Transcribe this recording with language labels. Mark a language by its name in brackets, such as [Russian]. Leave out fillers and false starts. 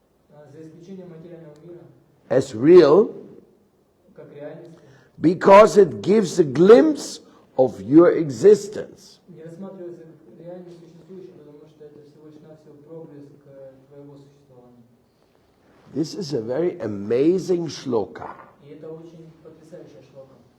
[Russian] за исключением материального мира, [English] as real [Russian] как реальности, [English] because it gives a glimpse of your existence. [Russian] не рассматривается как реально существующим, потому что это всего лишь навсего проблеск твоего существования. [English] This is a very amazing shloka. [Russian] И это очень потрясающая шлока.